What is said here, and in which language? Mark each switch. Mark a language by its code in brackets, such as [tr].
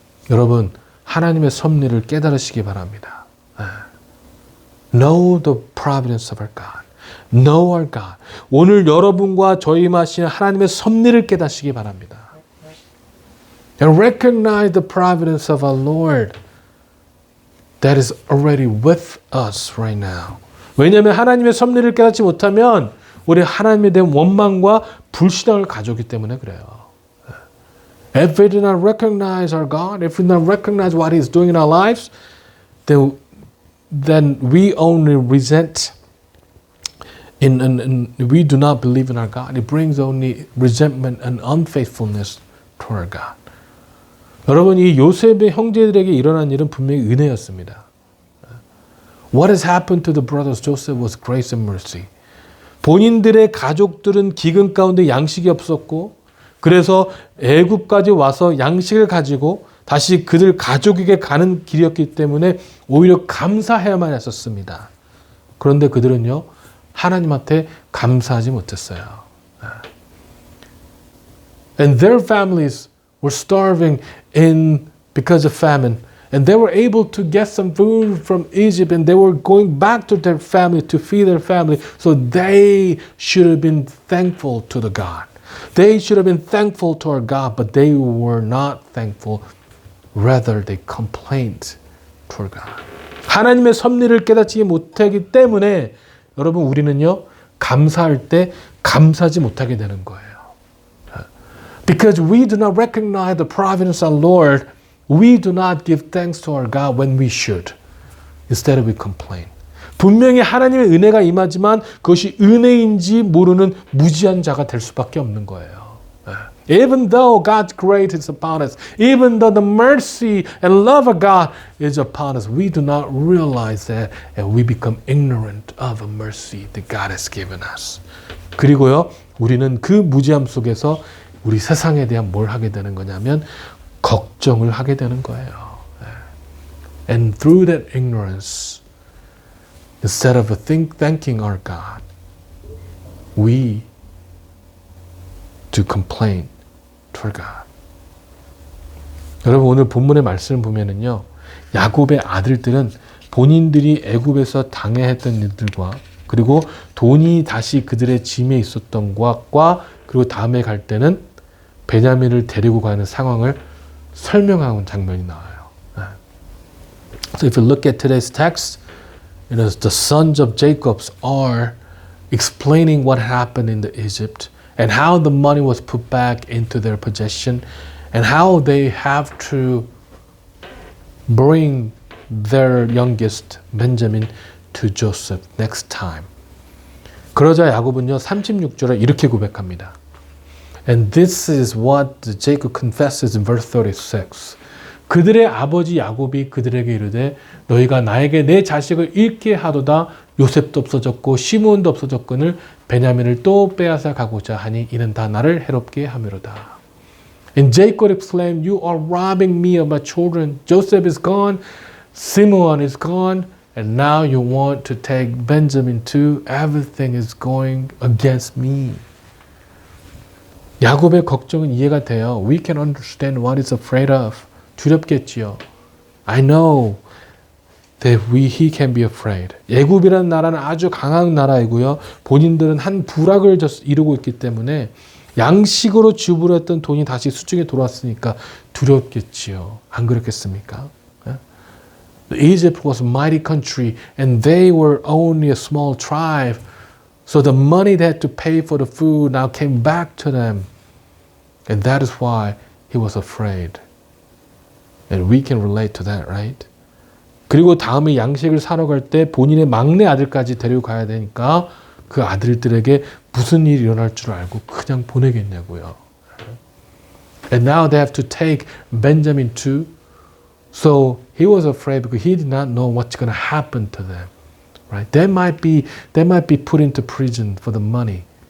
[ko] 여러분, 하나님의 섭리를 깨달으시기 바랍니다. [en] Know the providence of our God. Know our God. [ko] 오늘 여러분과 저희 마시는 하나님의 섭리를 깨닫시기 바랍니다. [en] And recognize the providence of our Lord that is already with us right now. [ko] 왜냐하면 하나님의 섭리를 깨닫지 못하면 우리 하나님에 대한 원망과 불신앙을 가져오기 때문에 그래요. [en] If we do not recognize our God, if we do not recognize what He is doing in our lives, then we only resent and we do not believe in our God. It brings only resentment and unfaithfulness to our God. [ko] 여러분, 이 요셉의 형제들에게 일어난 일은 분명히 은혜였습니다. [en] What has happened to the brothers Joseph was grace and mercy. [ko] 본인들의 가족들은 기근 가운데 양식이 없었고 그래서 애굽까지 와서 양식을 가지고 다시 그들 가족에게 가는 길이었기 때문에 오히려 감사해야만 했었습니다. 그런데 그들은요, 하나님한테 감사하지 못했어요. [en] And their families were starving because of famine. And they were able to get some food from Egypt and they were going back to their family to feed their family. So they should have been thankful to the God. They should have been thankful to our God, but they were not thankful. Rather, they complained to our God. [ko] 하나님의 섭리를 깨닫지 못하기 때문에 여러분 우리는요 감사할 때 감사하지 못하게 되는 거예요. [en] Because we do not recognize the providence of our Lord, we do not give thanks to our God when we should. Instead we complain. [ko] 분명히 하나님의 은혜가 임하지만 그것이 은혜인지 모르는 무지한 자가 될 수밖에 없는 거예요. [en] Even though God's grace is upon us, even though the mercy and love of God is upon us, we do not realize that and we become ignorant of the mercy that God has given us. [ko] 그리고요, 우리는 그 무지함 속에서 우리 세상에 대한 뭘 하게 되는 거냐면 걱정을 하게 되는 거예요. [en] And through that ignorance, instead of thanking our God, we do complain to our God. [ko] 여러분 오늘 본문의 말씀을 보면은요, 야곱의 아들들은 본인들이 애굽에서 당해했던 일들과 그리고 돈이 다시 그들의 짐에 있었던 것과 그리고 다음에 갈 때는 베냐민을 데리고 가는 상황을 설명하는 장면이 나와요. [en] So if you look at today's text, you know, the sons of Jacob are explaining what happened in Egypt and how the money was put back into their possession and how they have to bring their youngest Benjamin to Joseph next time. [ko] 그러자 야곱은요 36절에 이렇게 고백합니다. [en] And this is what Jacob confesses in verse 36. [ko] 그들의 아버지 야곱이 그들에게 이르되 너희가 나에게 내 자식을 잃게 하도다 요셉도 없어졌고 시므온도 없어졌거늘 베냐민을 또 빼앗아 가고자 하니 이는 다 나를 해롭게 함이로다. [en] And Jacob exclaimed, You are robbing me of my children. Joseph is gone, Simeon is gone, and now you want to take Benjamin too. Everything is going against me. [ko] 야곱의 걱정은 이해가 돼요. [en] We can understand what he's afraid of. [ko] 두렵겠지요. [en] I know that he can be afraid. [ko] 애굽이라는 나라는 아주 강한 나라이고요. 본인들은 한 부락을 이루고 있기 때문에 양식으로 지불했던 돈이 다시 수중에 돌아왔으니까 두렵겠지요. 안 그렇겠습니까? [en] Egypt was a mighty country and they were only a small tribe. So the money they had to pay for the food now came back to them. And that is why he was afraid. And we can relate to that, right? [ko] 그리고 다음에 양식을 사러 갈 때 본인의 막내 아들까지 데리고 가야 되니까 그 아들들에게 무슨 일이 일어날 줄 알고 그냥 보내겠냐고요. [en] And now they have to take Benjamin too. So he was afraid because he did not know what's going to happen to them. Right? They might be put into prison for the money.